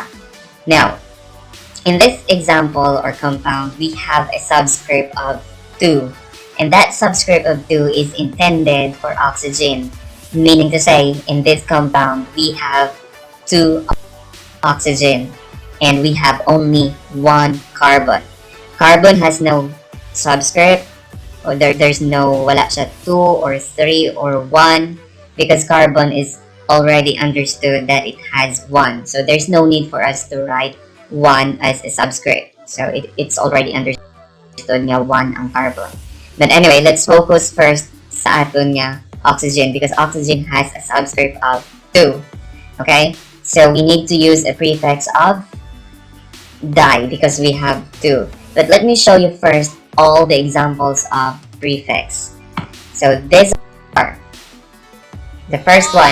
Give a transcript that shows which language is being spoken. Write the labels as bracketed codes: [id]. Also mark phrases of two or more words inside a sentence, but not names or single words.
[en] Now, in this example or compound, we have a subscript of 2, and that subscript of 2 is intended for oxygen, meaning to say in this compound we have 2 oxygen and we have only 1 carbon. Carbon has no subscript, or there's no [hil] wala siya [en] 2 or 3 or 1 because carbon is already understood that it has 1, so there's no need for us to write 1 as a subscript, so it's already understood [hil] nga 1 ang carbon. [en] But anyway, let's focus first [hil] sa aton nga oxygen [en] because oxygen has a subscript of 2. Okay? So we need to use a prefix of di because we have 2. But let me show you first all the examples of prefix. So these are the first one.